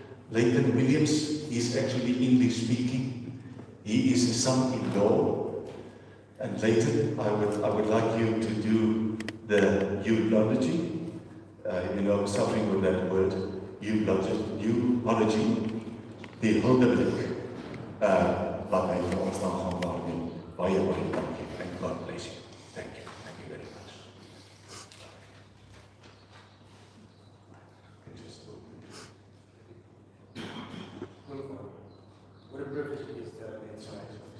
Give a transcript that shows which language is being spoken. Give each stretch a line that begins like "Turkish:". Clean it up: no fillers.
English: Leighton Williams, he is actually English speaking. He is a son-in-law. And Leighton, I would like you to do the eulogy. Suffering with that word,
Afrikaans: eulogy, die huldeblik, wat hy vir ons dan gaan waarneem. Baie dankie,
English: and God bless you. Thank you very much. What a privilege it is to have been tonight.